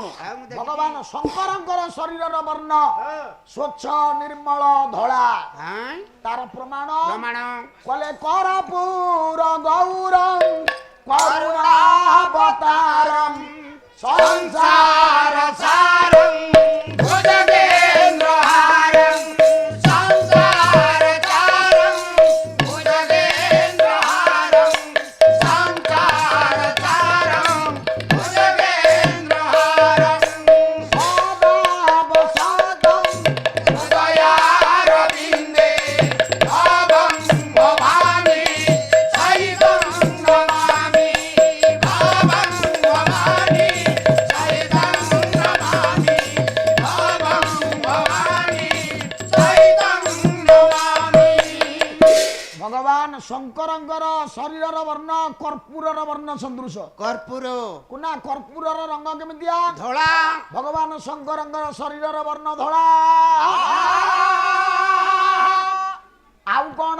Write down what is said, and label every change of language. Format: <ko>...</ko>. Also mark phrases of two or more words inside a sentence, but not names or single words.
<or>ଆଉ ମୁଁ ଦେଖିଲି। ଭଗବାନ ଶଙ୍କରଙ୍କର ଶରୀରର ବର୍ଣ୍ଣ ସ୍ୱଚ୍ଛ ନିର୍ମଳ ଧଳା हां ତାର ପ୍ରମାଣ प्रमाण</or> <sa>କଲେ କରପୁର ଗୌରଂ କରୁଣାବତାରଂ ସଂସାର सारं भुजगेन्द्र हारं संसार तारं भुजगेन्द्र हारं संसार तारं भुजगेन्द्र हारं सदावसादं हृदयारविन्दे भावं भवामि सहितं नमामि भावं भवामि सहितं नमामि भावं भवामि सहितं नमामि</sa> <or>ଭଗବାନ ଶଙ୍କରଙ୍କର ଶରୀରର ବର୍ଣ୍ଣ କର୍ପୂରର ବର୍ଣ୍ଣ ସଦୃଶ कर्पूर କୁନା କର୍ପୂରର ରଙ୍ଗ କେମିତିଆ ଧଳା ଭଗବାନ ଶଙ୍କରଙ୍କର ଶରୀରର ବର୍ଣ୍ଣ ଧଳା ଆଉ କଣ</or>